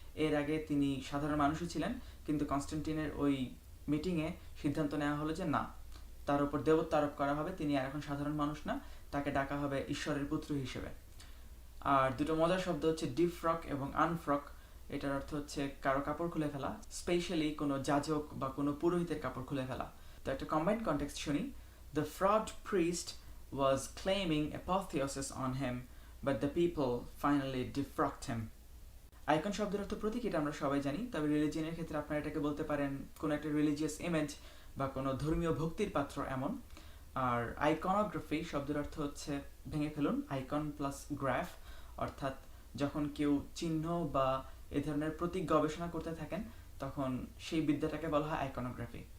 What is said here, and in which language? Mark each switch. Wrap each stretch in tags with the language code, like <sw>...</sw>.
<bn>এর আগে তিনি সাধারণ মানুষই ছিলেন, কিন্তু কনস্ট্যান্টিনের ওই মিটিংয়ে সিদ্ধান্ত নেওয়া হলো যে না, তার উপর দেবত্ব আরোপ করা হবে, তিনি আর এখন সাধারণ মানুষ না, তাকে ডাকা হবে ঈশ্বরের পুত্র হিসেবে। আর দুটো মজার শব্দ হচ্ছে ডিফ্রক এবং আনফ্রক। এটার অর্থ হচ্ছে কারো কাপড় খুলে ফেলা, স্পেশালি কোনো যাজক বা কোনো পুরোহিতের কাপড় খুলে ফেলা। তো একটা কম্বাইন্ড কনটেক্সট শুনি।</bn> <en>The fraud priest was claiming apotheosis on him, but the people finally defrocked him.</en> <bn>Icon শব্দের অর্থ প্রতীক, এটা আমরা সবাই জানি, তবে রিলিজিয়নের ক্ষেত্রে আপনারা এটাকে বলতে পারেন কোনো একটা রিলিজিয়াস ইমেজ বা কোনো ধর্মীয় ভক্তির পাত্র এমন। আর আইকনোগ্রাফি শব্দের অর্থ হচ্ছে ভেঙে ফেলুন, আইকন প্লাস গ্রাফ, অর্থাৎ যখন কেউ চিহ্ন বা এ ধরনের প্রতীক গবেষণা করতে থাকেন তখন সেই বিদ্যাটাকে বলা হয় আইকনোগ্রাফি।</bn>